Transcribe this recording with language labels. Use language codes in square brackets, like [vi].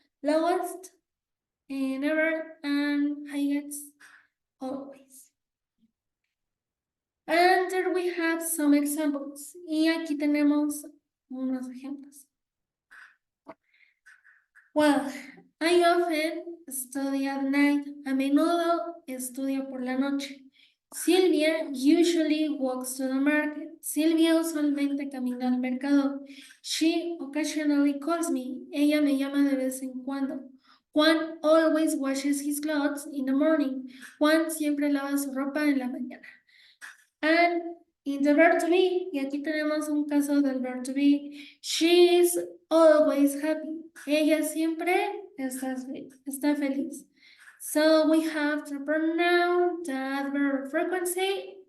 [en] Lowest, never, and highest, always. And there we have some examples. [es] Y aquí tenemos unos ejemplos. [en] Well, I often study at night. [es] A menudo estudio por la noche. [en] Sylvia usually walks to the market. [es] Silvia usualmente camina al mercado. [en] She occasionally calls me. [es] Ella me llama de vez en cuando. [en] Juan always washes his clothes in the morning. [es] Juan siempre lava su ropa en la mañana. [en] And in the verb to be, [es] y aquí tenemos un caso del [en] verb to be, she is always happy. [es] Ella siempre está feliz. [en] So we have the pronoun, the adverb of frequency,